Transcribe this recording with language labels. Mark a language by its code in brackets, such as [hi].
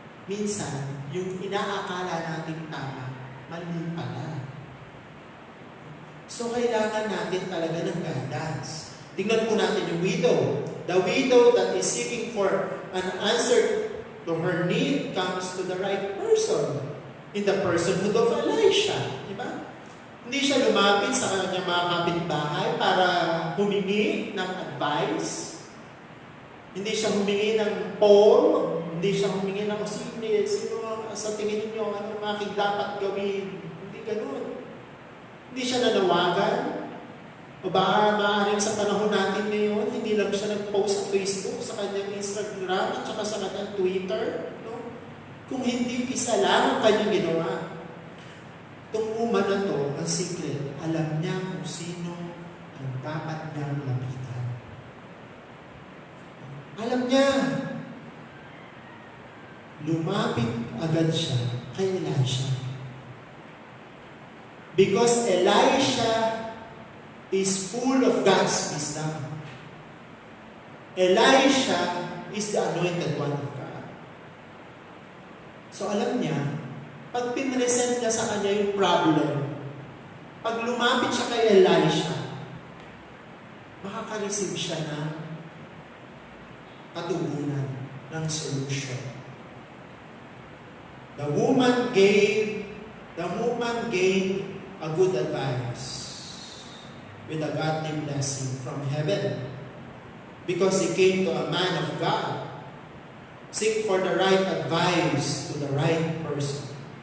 [tl] Minsan, yung inaakala natin tama, mali pala. So, kailangan natin talaga ng guidance. Tingnan po natin yung widow. [en] The widow that is seeking for an answer to her need comes to the right person. In the personhood of Elisha. Diba? [tl] Hindi siya lumapit sa kanyang mga kapitbahay para humingi ng advice. Hindi siya humingi ng poll. Hindi siya humingi ng sino sa tingin niyo anong aking dapat gawin. Hindi ganun. Hindi siya nanawagan. O baka maaaring sa panahon natin ngayon, hindi lang siya nag-post sa Facebook, sa kanyang Instagram, at saka sa kanyang Twitter. No? Kung hindi isa lang ang kanyang ginawa. Itong woman na to, ang secret, alam niya kung sino ang dapat niyang lapitan. Alam niya. Lumapit agad siya kay Elisha. [en] Because Elisha is full of God's wisdom. Elisha is the anointed one of God. [tl] So alam niya, pag pinresent niya sa kanya yung problem, pag lumapit siya kay Elisha, makaka-receive siya ng katugunan, ng solution. [en] The woman gave a good advice with a godly blessing from heaven because he came to a man of God. Seek for the right advice to the right person.